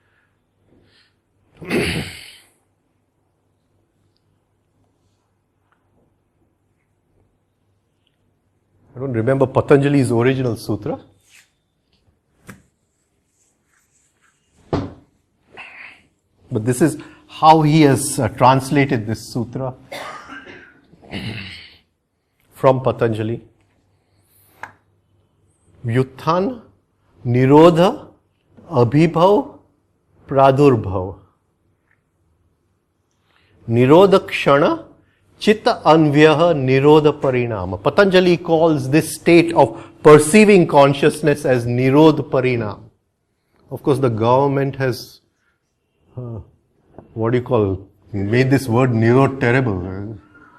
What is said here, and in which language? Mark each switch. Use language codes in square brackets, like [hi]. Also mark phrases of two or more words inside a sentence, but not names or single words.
[en] I don't remember Patanjali's original sutra. But this is how he has translated this sutra from Patanjali. [sa] Vyutthana, Nirodha, Abhibhav, Pradurbhav. Nirodha Kshana, Chitta Anvyaha, Nirodha Parinama. [en] Patanjali calls this state of perceiving consciousness as [sa] Nirodha Parinam. [en] Of course, the government has made this word Nirod terrible.